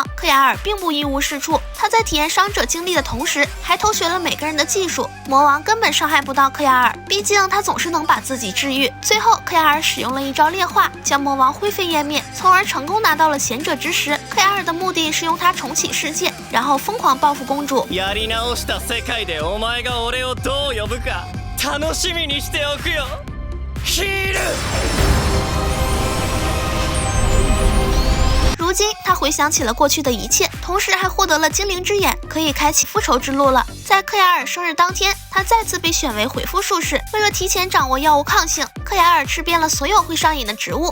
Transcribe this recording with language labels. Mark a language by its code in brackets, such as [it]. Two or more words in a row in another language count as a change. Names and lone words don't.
[zh] 克雅尔并不一无是处，他在体验伤者经历的同时，还偷学了每个人的技术。魔王根本伤害不到克雅尔，毕竟他总是能把自己治愈。最后，克雅尔使用了一招炼化，将魔王灰飞烟灭，从而成功拿到了贤者之石。克雅尔的目的是用它重启世界，然后疯狂报复公主。 [ja] やり直した世界でお前が俺をどう呼ぶか楽しみにしておくよ。ヒール。 [zh] 如今，他回想起了过去的一切，同时还获得了精灵之眼，可以开启复仇之路了。在克雅尔生日当天，他再次被选为回复术士。为了提前掌握药物抗性，克雅尔吃遍了所有会上瘾的植物。